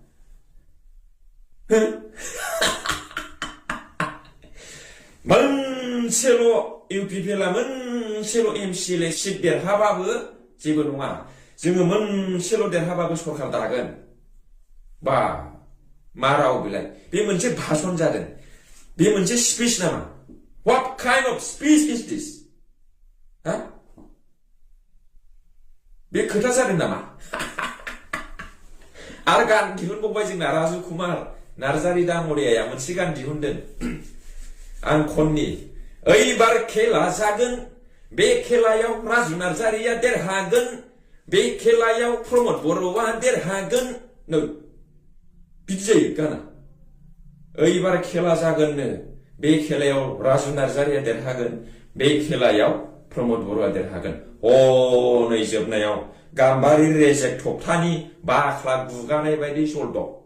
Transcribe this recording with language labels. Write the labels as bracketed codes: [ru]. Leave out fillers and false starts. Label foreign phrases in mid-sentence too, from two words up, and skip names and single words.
[brx] मोनसेल' इउपिपिएलआ मोनसेल' एमसिएलए सिट देरहाबाबो जेबो नङा जोङो मोनसेल' देरहाबाबो सरखार दागोन बा मा राव बेलाय बे मोनसे भाषण जादों बे मोनसे स्पिच नामा [en] what kind of speech is this [brx] बे खोथा जादों नामा आरो गान दिहुनबावबाय जोंना राजु कुमार नार्जारी दाङ'रियाया मोनसे गान दिहुनदों आं खननि ओइबार खेला जागोन बे खेलायाव राजु नार्जारीया देरहागोन बे खेलायाव प्रमद बर'आ देरहागोन बिदि जायो गाना ओइबार खेला जागोननो बे खेलायाव राजु नार्जारीया देरहागोन बे खेलायाव प्रमद बर'आ देरहागोन नै जोबनायाव गाम्बारि रेजेक थप्थानि बाख्ला गुगानाय बायदि जलदब